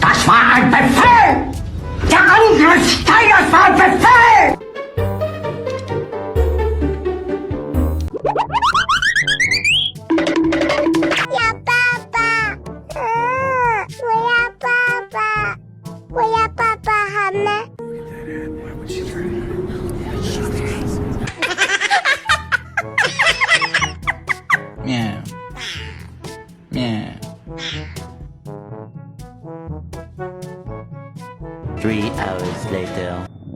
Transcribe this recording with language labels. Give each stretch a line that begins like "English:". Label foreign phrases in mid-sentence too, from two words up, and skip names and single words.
German: Befehl! Der Angriff Steiners war Befehl! Ja,
Chinese: 爸爸，我要爸爸，我要爸爸好吗？ Meow.
English: Meow. 3 hours later.